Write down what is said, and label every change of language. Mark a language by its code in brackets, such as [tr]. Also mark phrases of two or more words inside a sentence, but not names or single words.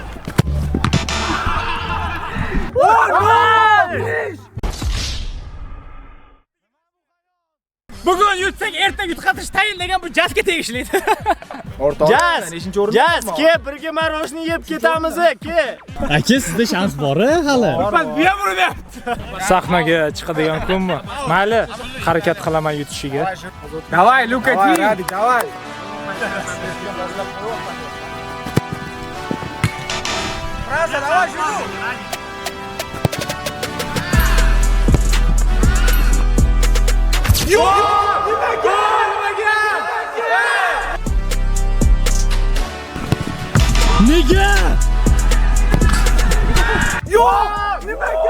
[uz] Bugun yutsak, ertaga yutqatish tayin degan bu Jazga tegishli. O'rtoqlar, 5-o'rinda. Jaz, ke birga marosni yeb ketamiz, ke. Aka, sizda shans bor hali. Bas bu ham uryapti. Sahnaga chiqadigan kunmi? Mayli, harakat qilaman yutishiga. [ru] Davay, Luka Давай, Di. Radik, давай. Fraza, давай, жду. [uz] Nega? Yo'q! Nimaga?